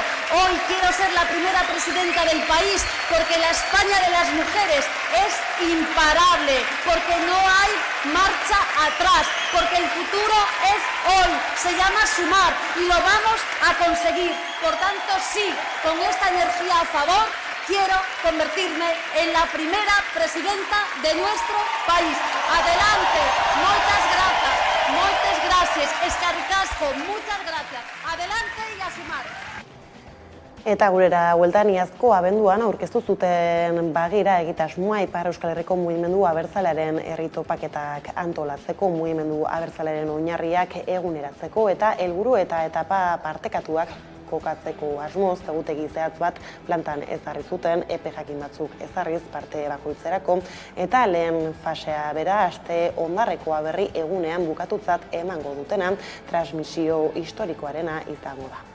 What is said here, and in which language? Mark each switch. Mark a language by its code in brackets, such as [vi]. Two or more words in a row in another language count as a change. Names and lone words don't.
[es] Hoy quiero ser la primera presidenta del país porque la España de las mujeres es imparable, porque no hay marcha atrás, porque el futuro es hoy, se llama Sumar y lo vamos a conseguir. Por tanto, sí, con esta energía a favor, quiero convertirme en la primera presidenta de nuestro país. Adelante, muchas gracias, [eu] eskerrik asko, [es] muchas gracias. Adelante y a sumar. [eu] Eta gurera hueltan iazko abenduan aurkeztu zuten bagira egitasmoa Ipar Euskal Herriko mugimendu abertzalearen herri topaketak antolatzeko, mugimendu abertzalearen oinarriak eguneratzeko eta helburu eta etapa partekatuak kokatzeko asmoz, egutegi zehatz bat plantan ezarri zuten, epe jakin batzuk ezarriz parte bakoitzerako, eta lehen fasea bera aste ondarrekoa berri egunean bukatutzat emango dutena transmisio historikoarena izango da.